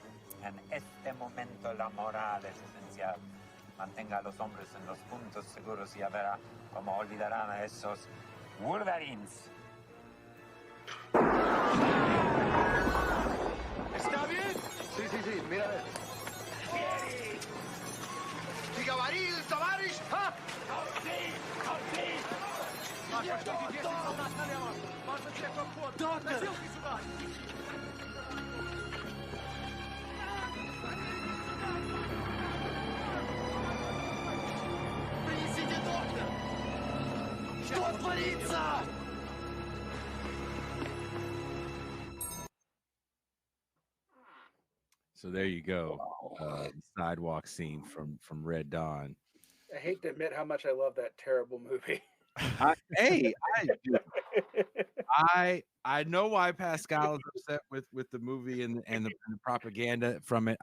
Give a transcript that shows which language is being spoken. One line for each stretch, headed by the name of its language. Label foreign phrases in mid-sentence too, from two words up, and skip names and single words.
Spanish: En este momento la moral es esencial. Mantenga a los hombres en los puntos seguros y ya verá cómo olvidarán a esos Wolverines. ¿Está bien? Sí, mira a ver.
Russian: Говорил, товарищ! Ха! Доктор! Принесите доктор! Что творится?
English: So there you go. Sidewalk scene from Red Dawn. I hate to admit how much I love that terrible movie. I know why Pascal is upset with the movie and the propaganda from it.